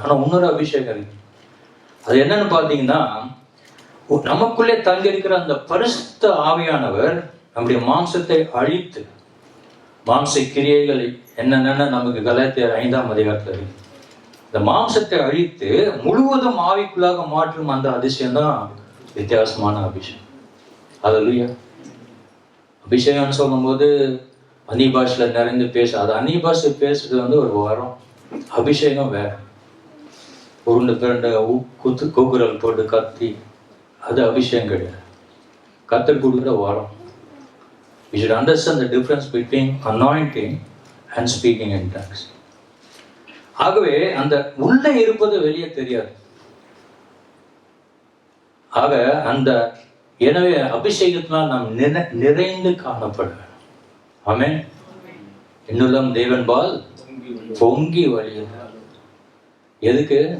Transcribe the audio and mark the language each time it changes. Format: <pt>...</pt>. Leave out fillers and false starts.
<ta>ஆனா இன்னொரு அபிஷேகம் இருக்கு. அது என்னன்னு பாத்தீங்கன்னா, நமக்குள்ளே தங்கி இருக்கிற அந்த பரிசுத்த ஆவியானவர் நம்முடைய மாம்சத்தை அழித்து, மாம்ச கிரியைகளை என்னென்ன நமக்கு கலாத்தியர் 5ஆம் அதிகாரத்துல இருக்கு, இந்த மாம்சத்தை அழித்து முழுவதும் ஆவிக்குள்ளாக மாற்றும் அந்த அதிசயம் தான் வித்தியாசமான அபிஷேகம். அல்லேலூயா. அபிஷேகம்னு சொல்லும் போது அந்நிய பாஷையில நிறைந்து அது அந்நிய பாஷை பேசுறது ஒரு வரம். அபிஷேகம் வேற. உருண்டு பிறண்ட கூக்குரல் போட்டு கத்தி, அது அபிஷேகம் கிடையாது. கத்தர் கொடுக்குற வரம்.</ta> <en>We should understand the difference between anointing and speaking in tongues.</en> <ta>ஆகவே அந்த உள்ளே இருப்பது வெளியே தெரியாது. ஆக அந்த எனவே அபிஷேகத்தினால் நாம் நிறைந்து காணப்பட வேண்டும். ஆமென். என்னுள்ளம் தேவன்பால் பொங்கி வழியுது. எதுக்கு?</ta>